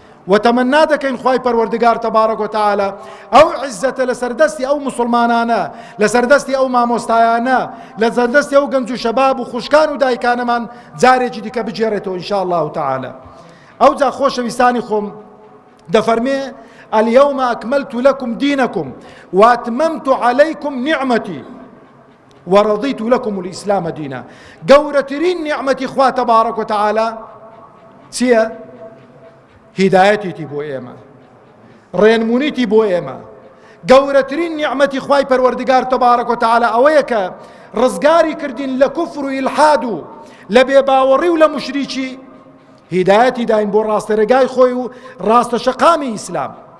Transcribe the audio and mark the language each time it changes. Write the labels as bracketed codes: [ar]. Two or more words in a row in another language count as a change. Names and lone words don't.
[ckb] و تەمەنا دەکەین خوای پەروەردگار [ar] تەبارەک و تەعالا [ckb] ئەو عیززەتە لە سەردەستی ئەو موسڵمانانە، لە سەردەستی ئەو مامۆستایانە، لە سەردەستی ئەو گەنج و شەباب و خوشکان و دایکانەمان جارێکی دیکە بجێڕێتەوە [ar] ئینشاء الله تعالی. [ckb] ئەو جا خۆشەویستانی خۆم دەفەرمێ: [ar] «اليوم أكملت لكم دينكم وأتممت عليكم نعمتي ورضيت لكم الإسلام دينا.» [ckb] گەورەترین نیعمەتی خوا [ar] تەبارەک و تەعالا [ckb] چییە؟ هیدایەتیتی بۆ ئێمە، ڕێنمونیتی بۆ ئێمە. گەورەترین نیعمەتی خوای پەروەردگار [ar] تەبارەک و تەعالا [ckb] ئەوەیە کە ڕزگاری کردین لە کوفر و ئیلحاد و لە بێباوەڕی و لە مشریکی، هیدایەتی داین بۆ ڕاستەرەگای خۆی و ڕاستە شەقامی ئیسلام.